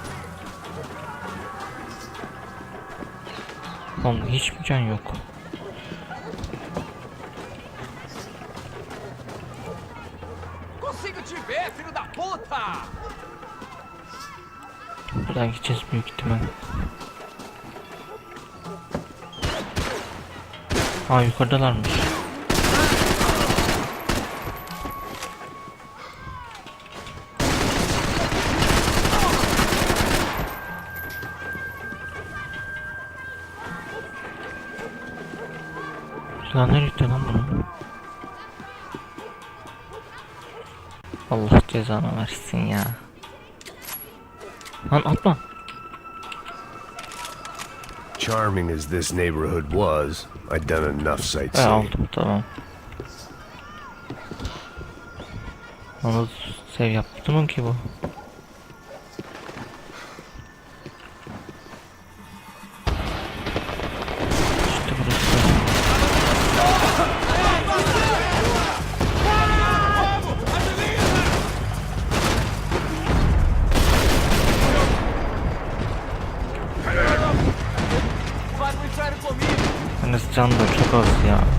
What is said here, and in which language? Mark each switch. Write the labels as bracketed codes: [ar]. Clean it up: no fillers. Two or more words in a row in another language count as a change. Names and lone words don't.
[tr] Oğlum hiç mi can yok? [pt] Consigo te ver, filho da puta! [tr] Buradan gideceğiz büyük ihtimal. Aa yukarıdalarmış. Lan nereye gitti lan bunu? Allah cezanı versin ya. Lan atma. [en] Charming as this neighborhood was, I'd done enough sightseeing. [tr] Aldım tamam. Onu sev yaptı mı ki bu? İşte burası. Yalnız can da çok az ya.